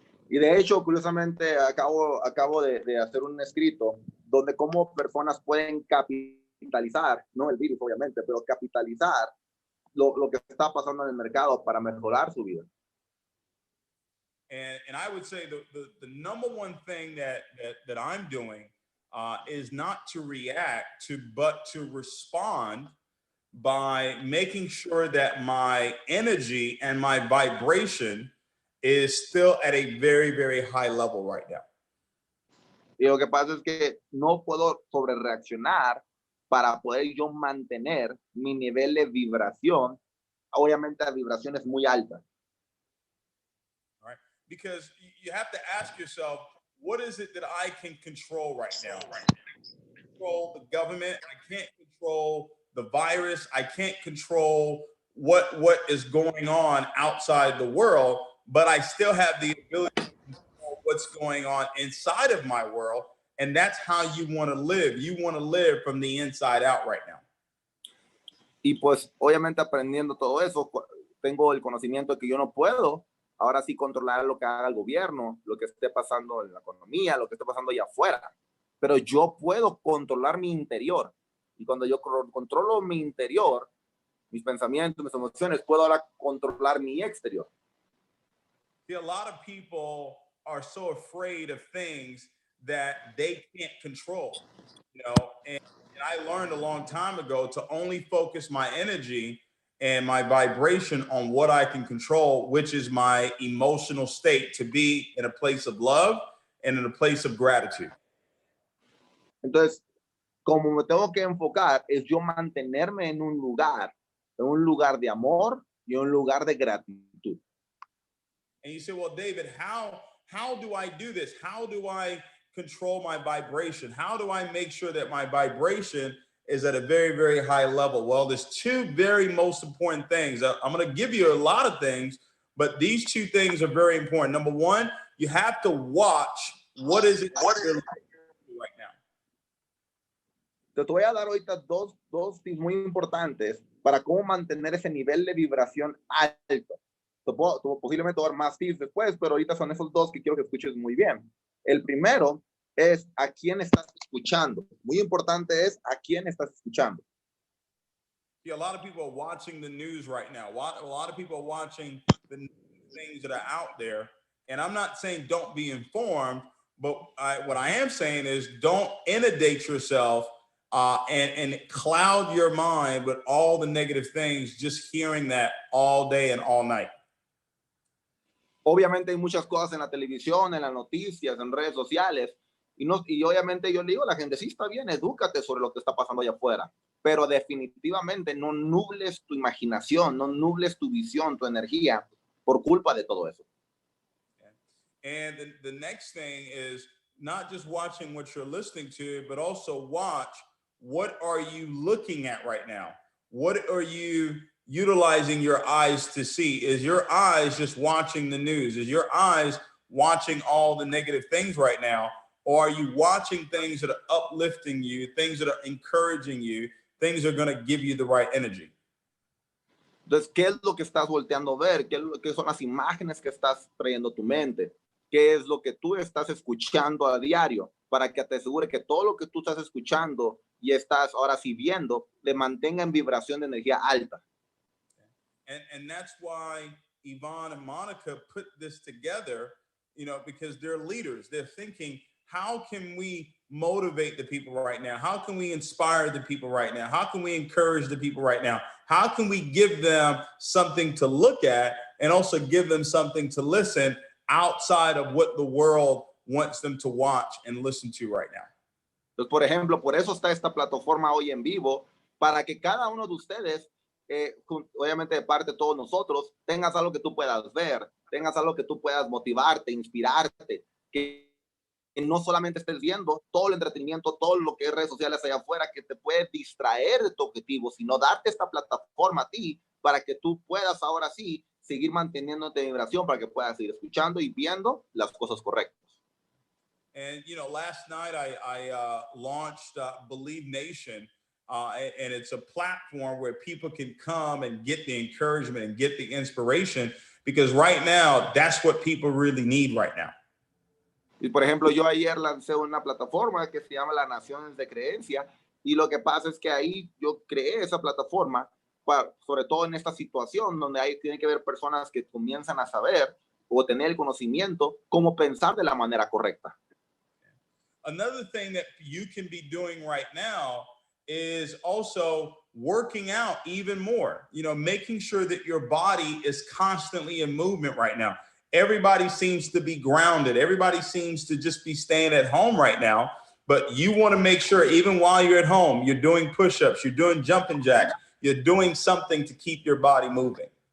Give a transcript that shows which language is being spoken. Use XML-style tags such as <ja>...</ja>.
<es>Y de hecho, curiosamente, acabo de hacer un escrito donde cómo personas pueden capitalizar, no el virus obviamente, pero capitalizar lo que está pasando en el mercado para mejorar su vida.</es> <en>And I would say the number one thing that I'm doing is not to react to, but to respond by making sure that my energy and my vibration is still at a very, very high level right now.</en> <es>Y lo que pasa es que no puedo sobrereaccionar para poder yo mantener mi nivel de vibración. Obviamente la vibración es muy alta.</es> <en>Right? Because you have to ask yourself, what is it that I can control right now? I can't control the government. I can't control the virus. I can't control what is going on outside the world, but I still have the ability to control what's going on inside of my world. And that's how you want to live. You want to live from the inside out right now.</en> <es>Y pues obviamente aprendiendo todo eso, tengo el conocimiento de que yo no puedo ahora sí controlar lo que haga el gobierno, lo que esté pasando en la economía, lo que esté pasando allá afuera. Pero yo puedo controlar mi interior. Y cuando yo controlo mi interior, mis pensamientos, mis emociones, puedo ahora controlar mi exterior.</es> <en>See, a lot of people are so afraid of things that they can't control, you know, and I learned a long time ago to only focus my energy and my vibration on what I can control, which is my emotional state, to be in a place of love and in a place of gratitude.</en> <es>Entonces, como me tengo que enfocar es yo mantenerme en un lugar de amor y un lugar de gratitud.</es> <en>And you say, well, David, how do I do this? How do I control my vibration? How do I make sure that my vibration is at a very, very high level? Well, there's two very most important things. I'm going to give you a lot of things, but these two things are very important. Number one, you have to watch what is it right now.</en> <es>Te voy a dar ahorita dos tips muy importantes para cómo mantener ese nivel de vibración alto. Posiblemente dar más tips después, pero ahorita son esos dos que quiero que escuches muy bien. El primero es a quién estás escuchando. Muy importante es a quién estás escuchando.</es> <en>Yeah, a lot of people are watching the news right now. A lot of people are watching the things that are out there. And I'm not saying don't be informed, but what I am saying is don't inundate yourself and cloud your mind with all the negative things, just hearing that all day and all night.</en> <es>Obviamente hay muchas cosas en la televisión, en las noticias, en redes sociales. Y obviamente yo le digo a la gente, sí, está bien, edúcate sobre lo que está pasando allá afuera. Pero definitivamente no nubles tu imaginación, no nubles tu visión, tu energía por culpa de todo eso.</es> <en>And the next thing is not just watching what you're listening to, but also watch what are you looking at right now? What are you utilizing your eyes to see? Is your eyes just watching the news? Is your eyes watching all the negative things right now? Or are you watching things that are uplifting you, things that are encouraging you, things that are going to give you the right energy?</en> <es>Entonces, ¿qué es lo que estás volteando a ver? ¿Qué son las imágenes que estás trayendo a tu mente? ¿Qué es lo que tú estás escuchando a diario? Para que te asegure que todo lo que tú estás escuchando y estás ahora sí viendo, le mantenga en vibración de energía alta.</es> <en>And that's why Yvonne and Monica put this together, you know, because they're leaders. They're thinking, how can we motivate the people right now? How can we inspire the people right now? How can we encourage the people right now? How can we give them something to look at and also give them something to listen outside of what the world wants them to watch and listen to right now?</en> <es>Entonces, por ejemplo, por eso está esta plataforma hoy en vivo, para que cada uno de ustedes, obviamente de parte de todos nosotros, tengas algo que tú puedas ver, tengas algo que tú puedas motivarte, inspirarte, que no solamente estés viendo todo el entretenimiento, todo lo que es redes sociales allá afuera, que te puede distraer de tu objetivo, sino darte esta plataforma a ti para que tú puedas ahora sí seguir manteniéndote en vibración, para que puedas seguir escuchando y viendo las cosas correctas.</es> <en>And, you know, last night I launched Believe Nation, and it's a platform where people can come and get the encouragement and get the inspiration, because right now, that's what people really need right now.</en> <es>Y por ejemplo, yo ayer lancé una plataforma que se llama Las Naciones de Creencia, y lo que pasa es que ahí yo creé esa plataforma, sobre todo en esta situación donde tiene que haber personas que comienzan a saber o tener el conocimiento cómo pensar de la manera correcta.</es> <en>Another thing that you can be doing right now is also working out even more, you know, making sure that your body is constantly in movement right now. Everybody seems to be grounded. Everybody seems to just be staying at home right now, but you want to make sure even while you're at home, you're doing push-ups, you're doing jumping jacks, you're doing something to keep your body moving.</en>